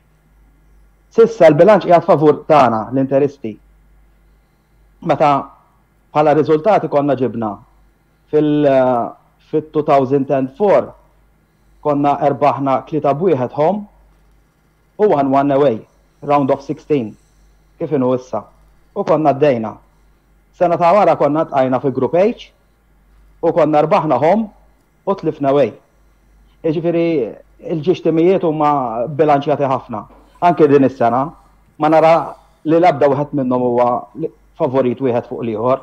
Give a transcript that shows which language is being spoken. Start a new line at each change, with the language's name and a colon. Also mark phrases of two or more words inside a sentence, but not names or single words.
Maltese: Sissa l-bilanċ qiegħed favur tagħna l-Interisti. Meta bħala riżultati konna ġibna fil-2004 konna erbaħna 3-1 home u 1-1 away.
English: Round of 16,
Maltese: kif inhu issa. U konna d-dejna. Sena ta' wara konna tqajna fi Group H, u konna rbaħna home u tlifna away. Jiġifieri il-ġiex huma bilanċjati ħafna. Anke din is-sena ma nara li l-ebda wieħed minnhom huwa favorit wieħed fuq l-ieħor.